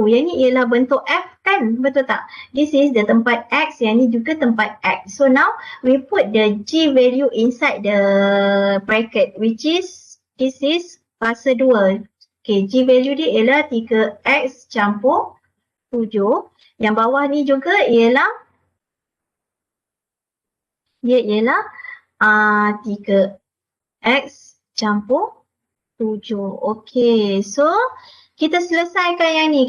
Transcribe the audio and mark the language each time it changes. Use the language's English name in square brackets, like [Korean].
[Malay] Yang ni ialah bentuk F kan, betul tak? [English] This is the [Malay] tempat X, yang ni juga tempat X. [English] So now we put the G value inside the bracket, which is, this is kuasa 2. [Malay] Okay, G value dia ialah 3X campur 7. Yang bawah ni juga ialah, dia ialah 3X campur 7. Okay, so kita selesaikan yang ni.